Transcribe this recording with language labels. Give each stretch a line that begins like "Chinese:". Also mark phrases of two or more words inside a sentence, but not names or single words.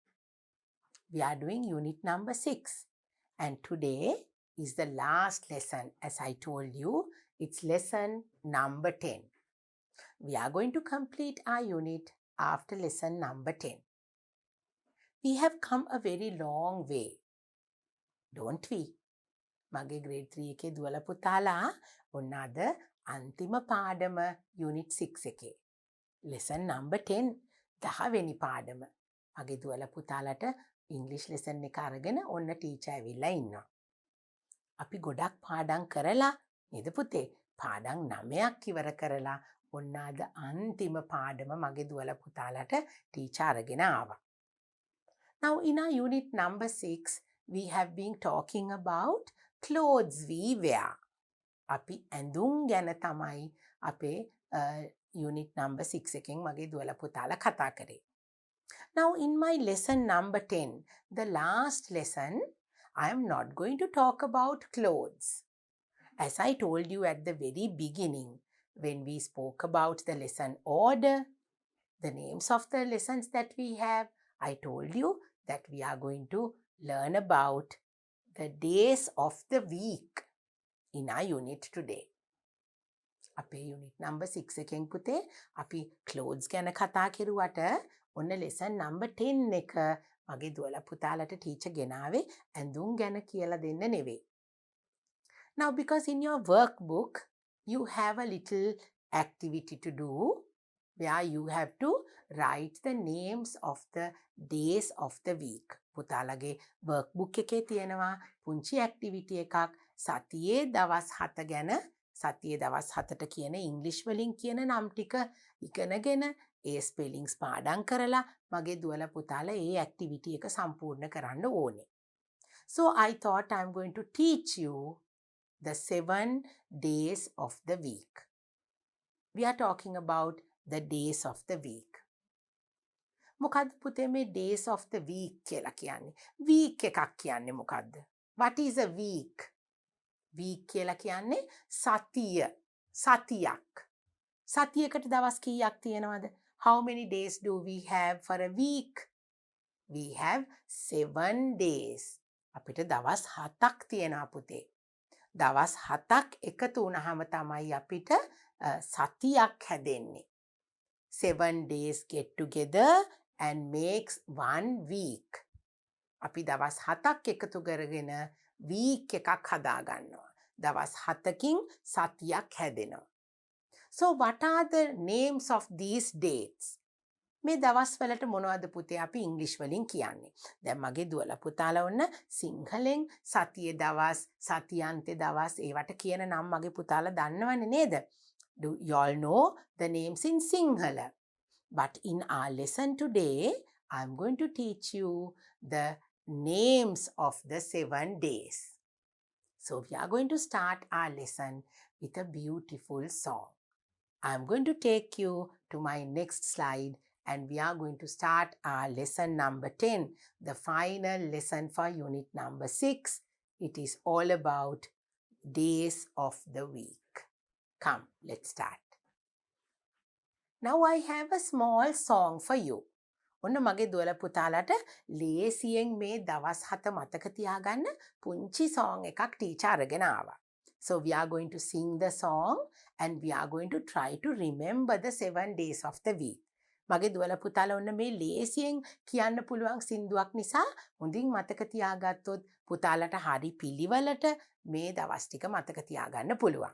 English: We are doing unit number 6 and today is the last lesson. As I told you, it's lesson number 10. We are going to complete our unit after lesson number 10. We have come a very long way, don't we?
Sinhala: මගේ ග්‍රේඩ් 3 එකේ දුවල පුතාලා ඔන්න අද අන්තිම පාඩම යුනිට් 6 එකේ.
English: lesson number
Sinhala: 10 10වෙනි පාඩම. මගේ දුවල පුතාලට ඉංග්‍රීසි ලෙසන් එක අරගෙන ඔන්න ටීචර් ඇවිල්ලා ඉන්නවා. අපි ගොඩක් පාඩම් කරලා නේද පුතේ? පාඩම් 9ක් ඉවර කරලා ඔන්න අද අන්තිම පාඩම මගේ දුවල පුතාලට ටීචර් අරගෙන ආවා.
English: Now in our unit number 6 we have been talking about clothes we wear.
Sinhala: අපි ඇඳුම් ගැන තමයි අපේ
English: unit number 6
Sinhala: එකෙන් මගේ දුවල පුතාලා කතා කරේ.
English: Now in my lesson number 10, the last lesson, I am not going to talk about clothes. As I told you at the very beginning, when we spoke about the lesson order, the names of the lessons that we have, I told you that we are going to learn about the days of the week in our unit today.
Sinhala: අපේ
English: unit number 6
Sinhala: එකෙන් පුතේ අපි clothes ගැන කතා කරුවට ඔන්න
English: lesson number 10
Sinhala: එක මගේ දුවල පුතාලට teacher ගෙනාවේ ඇඳුම් ගැන කියලා දෙන්න නෙවෙයි.
English: Now because in your workbook you have a little activity to do where you have to write the names of the days of the week.
Sinhala: පුතාලගේ workbook එකේ තියෙනවා පුංචි activity එකක් සතියේ දවස් 7 ගැන සතියේ දවස් 7ට කියන ඉංග්‍රීසි වලින් කියන නම් ටික ඉගෙනගෙන ඒ ස්පෙලිංස් පාඩම් කරලා මගේ දුවල පුතාලා ඒ activity එක සම්පූර්ණ කරන්න ඕනේ.
English: So I thought I'm going to teach you the 7 days of the week. We are talking about the days of the week.
Sinhala: මොකද්ද පුතේ මේ
English: days of the week
Sinhala: කියලා කියන්නේ? week එකක් කියන්නේ මොකද්ද?
English: What is a week?
Sinhala: week කියලා කියන්නේ සතිය. සතියක්. සතියකට දවස් කීයක් තියෙනවද?
English: How many days do we have for a week? We have 7 days.
Sinhala: අපිට දවස් 7ක් තියෙනවා පුතේ. දවස් 7ක් එකතු වුණාම තමයි අපිට සතියක් හැදෙන්නේ.
English: 7 days get together and makes 1 week.
Sinhala: අපි දවස් 7ක් එකතු කරගෙන week එකක් හදා ගන්නවා. දවස් 7කින් සතියක් හැදෙනවා.
English: So what are the names of these dates?
Sinhala: මේ දවස් වලට මොනවද පුතේ අපි ඉංග්‍රීසි වලින් කියන්නේ? දැන් මගේ දුවලා පුතාලා ඔන්න සිංහලෙන් සතියේ දවස්, සතියන්තේ දවස් ඒවට කියන නම් මගේ පුතාලා දන්නවනේ නේද?
English: Do you all know the names in Sinhala? But in our lesson today, I'm going to teach you the names of the 7 days. So we are going to start our lesson with a beautiful song. I'm going to take you to my next slide and we are going to start our lesson number 10, the final lesson for unit number 6. It is all about days of the week. Come, let's start. Now I have a small song for you.
Sinhala: ඔන්න මගේ දුවල පුතාලට ලේසියෙන් මේ දවස් 7 මතක තියාගන්න පුංචි song එකක් ටීචර් අරගෙන ආවා.
English: So we are going to sing the song and we are going to try to remember the 7 days of the week.
Sinhala: මගේ දුවල පුතාලා ඔන්න මේ ලේසියෙන් කියන්න පුළුවන් සින්දුවක් නිසා හොඳින් මතක තියාගත්තොත් පුතාලට හරි පිළිවෙලට මේ දවස් ටික මතක තියාගන්න පුළුවන්.